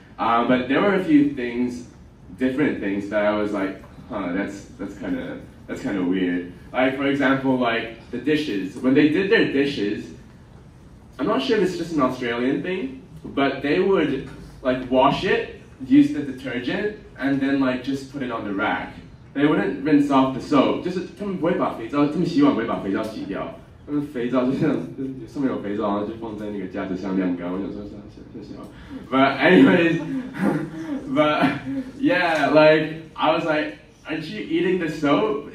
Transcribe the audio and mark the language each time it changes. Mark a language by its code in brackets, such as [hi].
[en] But there were a few things, different things that I was like, huh, that's kind of weird. Like for example, like the dishes. When they did their dishes, I'm not sure if it's just an Australian thing, but they would like wash it, use the detergent, and then like just put it on the rack. They wouldn't rinse off the soap， [zh] 就是他们不会把肥皂，他们洗碗不会把肥皂洗掉，他们肥皂就像上面有肥皂，然后就放在那个架子上晾干。我想说谢谢。 [en] But anyways, but yeah, like I was like, aren't you eating the soap?